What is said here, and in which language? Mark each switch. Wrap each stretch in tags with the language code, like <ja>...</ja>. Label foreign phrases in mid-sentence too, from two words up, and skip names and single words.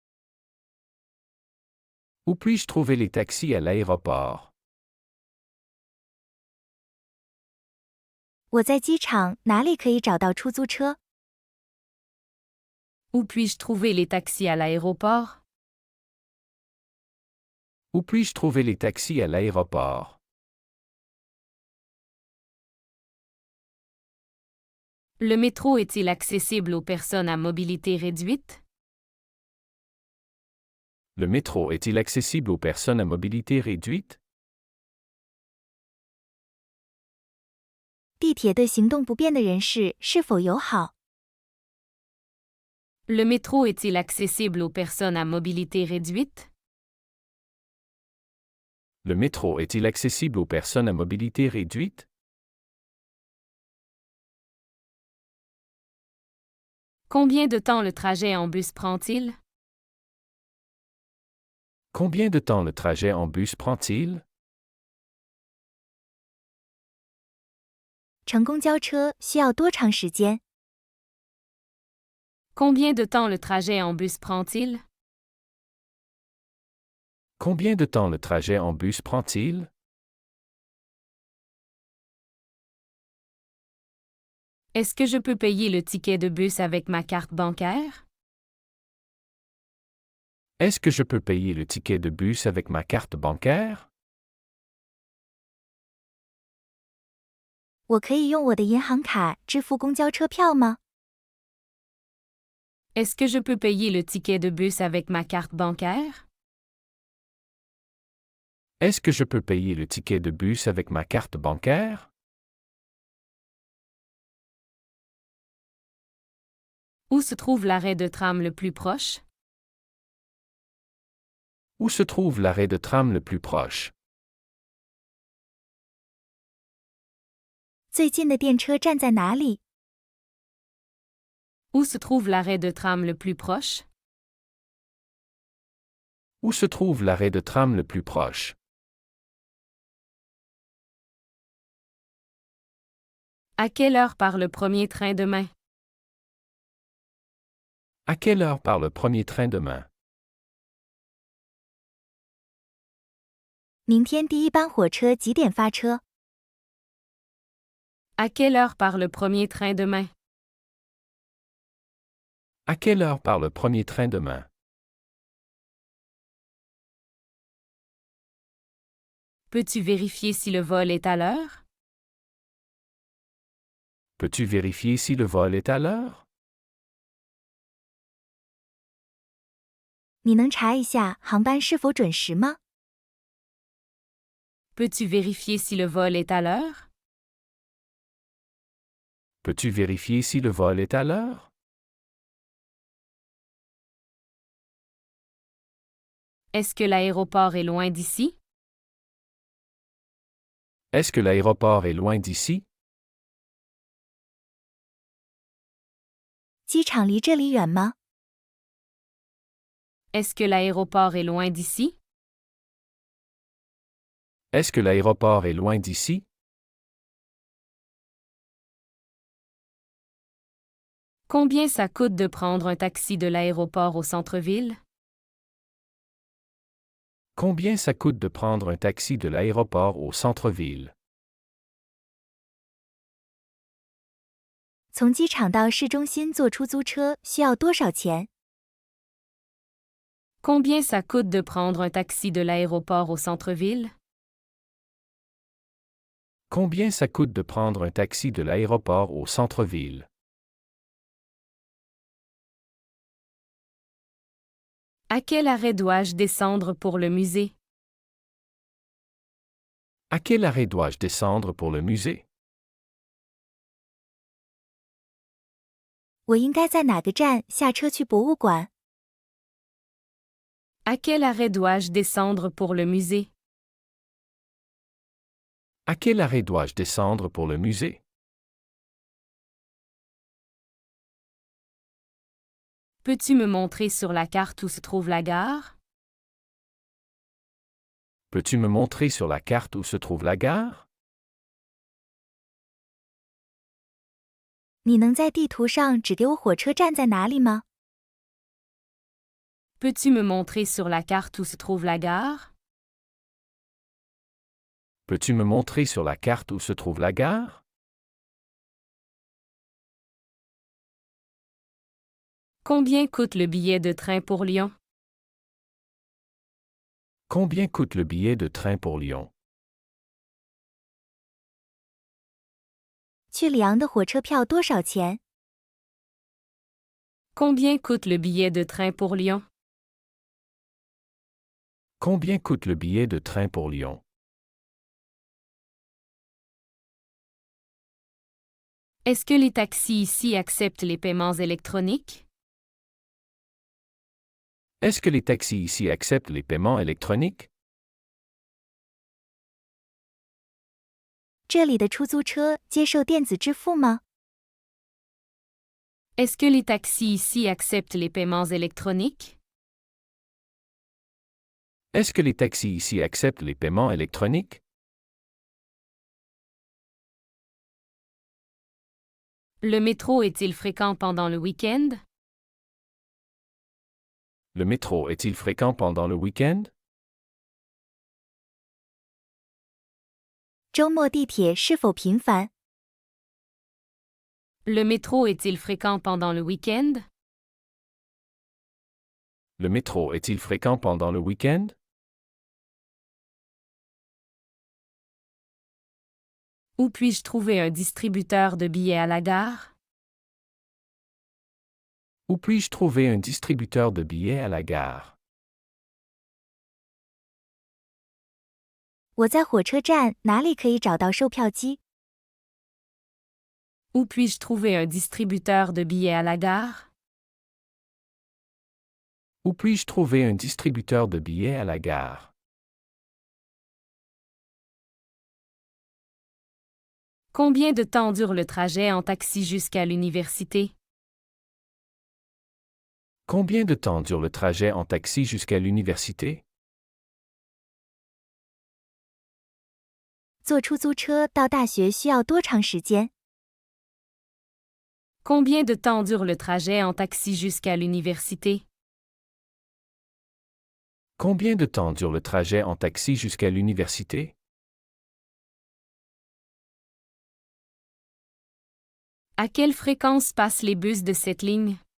<fr>Où puis-je trouver les taxis à l'aéroport?</fr> <zh>我在机场哪里可以找到出租车？</zh> <fr>Où puis-je trouver les taxis à l'aéroport? Où puis-je trouver les taxis à l'aéroport? Le métro est-il accessible aux personnes à mobilité réduite? Le métro est-il accessible aux personnes à mobilité réduite?</fr> <zh>地铁对行动不便的人士是否友好？</zh> <fr>Le métro est-il accessible aux personnes à mobilité réduite? Le métro est-il accessible aux personnes à mobilité réduite? Combien de temps le trajet en bus prend-il? Combien de temps le trajet en bus prend-il?</fr> <zh>乘公交车需要多长时间？</zh> <fr>Combien de temps le trajet en bus prend-il? Combien de temps le trajet en bus prend-il? Est-ce que je peux payer le ticket de bus avec ma carte bancaire? Est-ce que je peux payer le ticket de bus avec ma carte bancaire?</fr> <zh>我可以用我的银行卡支付公交车票吗？</zh> <fr>Est-ce que je peux payer le ticket de bus avec ma carte bancaire? Est-ce que je peux payer le ticket de bus avec ma carte bancaire? Où se trouve l'arrêt de tram le plus proche? Où se trouve l'arrêt de tram le plus proche?</fr> <zh>最近的电车站在哪里？</zh> <fr>Où se trouve l'arrêt de tram le plus proche? Où se trouve l'arrêt de tram le plus proche? À quelle heure part le premier train demain? À quelle heure part le premier train demain?</fr> <zh>明天第一班火车几点发车？</zh> <fr>À quelle heure part le premier train demain? À quelle heure part le premier train demain? Peux-tu vérifier si le vol est à l'heure? Peux-tu vérifier si le vol est à l'heure?</fr> <zh>你能查一下航班是否准时吗？</zh> <fr>Peux-tu vérifier si le vol est à l'heure? Peux-tu vérifier si le vol est à l'heure? Est-ce que l'aéroport est loin d'ici? Est-ce que l'aéroport est loin d'ici?</fr> <zh>机场离这里远吗？</zh> <fr>Est-ce que l'aéroport est loin d'ici? Est-ce que l'aéroport est loin d'ici? Combien ça coûte de prendre un taxi de l'aéroport au centre-ville? Combien ça coûte de prendre un taxi de l'aéroport au centre-ville?</fr> <zh>从机场到市中心坐出租车需要多少钱？</zh> <fr>Combien ça coûte de prendre un taxi de l'aéroport au centre-ville? Combien ça coûte de prendre un taxi de l'aéroport au centre-ville? À quel arrêt dois-je descendre pour le musée? À quel arrêt dois-je descendre pour le musée?</fr> <zh>我应该在哪个站下车去博物馆？</zh> <fr>À quel arrêt dois-je descendre pour le musée? À quel arrêt dois-je descendre pour le musée? Peux-tu me montrer sur la carte où se trouve la gare? Peux-tu me montrer sur la carte où se trouve la gare?</fr> <zh>你能在地图上指给我火车站在哪里吗？</zh> <fr>Peux-tu me montrer sur la carte où se trouve la gare? Peux-tu me montrer sur la carte où se trouve la gare? Combien coûte le billet de train pour Lyon? Combien coûte le billet de train pour Lyon?</fr> <zh>去里昂的火车票多少钱？</zh> <fr>Combien coûte le billet de train pour Lyon? Combien coûte le billet de train pour Lyon? Est-ce que les taxis ici acceptent les paiements électroniques? Est-ce que les taxis ici acceptent les paiements électroniques?</fr> <zh>这里的出租车接受电子支付吗？</zh> <fr>Est-ce que les taxis ici acceptent les paiements électroniques? Est-ce que les taxis ici acceptent les paiements électroniques? Le métro est-il fréquent pendant le week-end? Le métro est-il fréquent pendant le week-end?</fr> <zh>周末地铁是否频繁？</zh> <fr>Le métro est-il fréquent pendant le week-end? Le métro est-il fréquent pendant le week-end? Où puis-je trouver un distributeur de billets à la gare? Où puis-je trouver un distributeur de billets à la gare?</fr> <zh>我在火车站哪里可以找到售票机？</zh> <fr>Où puis-je trouver un distributeur de billets à la gare? Où puis-je trouver un distributeur de billets à la gare? Combien de temps dure le trajet en taxi jusqu'à l'université? Combien de temps dure le trajet en taxi jusqu'à l'université?</fr> <zh>坐出租车到大学需要多长时间？</zh> <fr>Combien de temps dure le trajet en taxi jusqu'à l'université? Combien de temps dure le trajet en taxi jusqu'à l'université? À quelle fréquence passent les bus de cette ligne?</fr>